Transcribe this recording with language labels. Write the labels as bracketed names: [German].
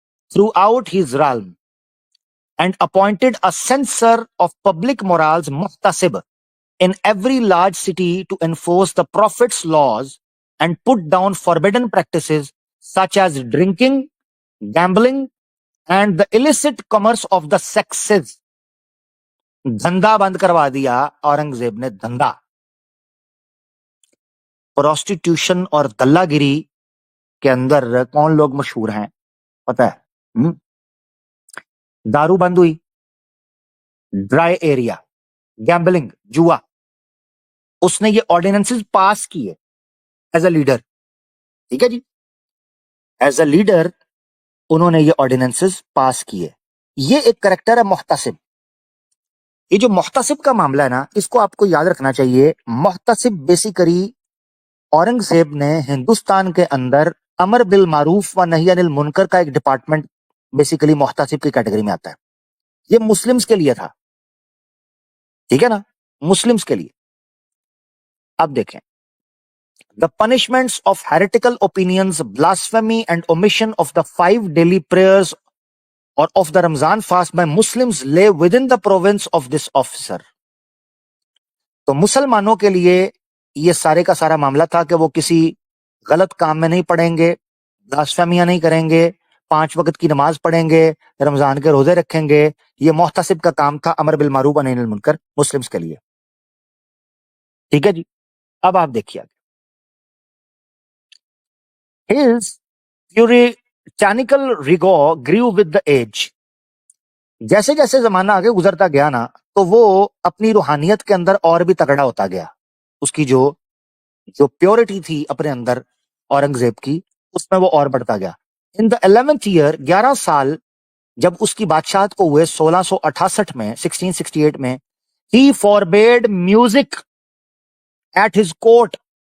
[English] Throughout his realm and appointed a censor of public morals محتسب in every large city to enforce the prophet's laws and put down forbidden practices such as drinking, gambling, and the illicit commerce of the sexes. [Urdu] دھندا بند کروا دیا اورنگزیب نے. دھندا, prostitution اور دلہ گیری کے اندر کون لوگ مشہور ہیں پتہ ہے؟ دارو بند ہوئی, ڈرائی ایریا, گیمبلنگ جوا, اس نے یہ آرڈیننسز پاس کیے ایز اے لیڈر. ٹھیک ہے جی, ایز اے لیڈر انہوں نے یہ آرڈیننسز پاس کیے. یہ ایک کریکٹر ہے محتسب. یہ جو محتسب کا معاملہ ہے نا، اس کو آپ کو یاد رکھنا چاہیے. محتسب بیسیکلی اورنگزیب نے ہندوستان کے اندر امر بالمعروف و نہی عن المنکر کا ایک ڈپارٹمنٹ بیسیکلی محتسب کی کیٹیگری میں آتا ہے. یہ مسلمز کے لیے تھا، ٹھیک ہے نا، مسلمز کے لیے. [English] اب دیکھیں، the punishments of heretical opinions, blasphemy and omission of the 5 daily prayers or of the Ramzan fast by Muslims lay within the province of this officer. [Urdu] تو مسلمانوں کے لیے یہ سارے کا سارا معاملہ تھا کہ وہ کسی غلط کام میں نہیں پڑیں گے، بلاسفیمیاں نہیں کریں گے، 5 وقت کی نماز پڑھیں گے، رمضان کے روزے رکھیں گے. یہ محتسب کا کام تھا، امر بالمعروف و نہی عن المنکر، مسلمز کے لیے. ٹھیک ہے جی. [English] اب آپ دیکھیے his puritanical rigor grew with the age. [Urdu] جیسے جیسے زمانہ آگے گزرتا گیا نا، تو وہ اپنی روحانیت کے اندر اور بھی تگڑا ہوتا گیا. اس کی جو پیورٹی تھی اپنے اندر اورنگزیب کی، اس میں وہ اور بڑھتا گیا. [English] in the 11th year، [Urdu] 11 سال جب اس کی بادشاہت کو ہوئے 1668 میں، 1668 میں، [English] he forbade music at his court.